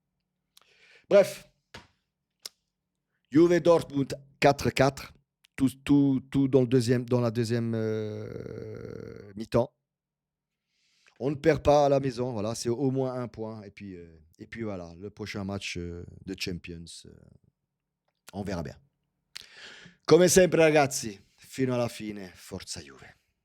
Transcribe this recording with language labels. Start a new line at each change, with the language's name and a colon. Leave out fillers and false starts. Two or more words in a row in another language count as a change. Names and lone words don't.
French: Bref, Juve Dortmund 4-4. Tout dans la deuxième mi-temps. On ne perd pas à la maison, voilà, c'est au moins un point. Et puis voilà, le prochain match de Champions, on verra bien.
Italian: Come sempre ragazzi, fino alla fine, forza Juve.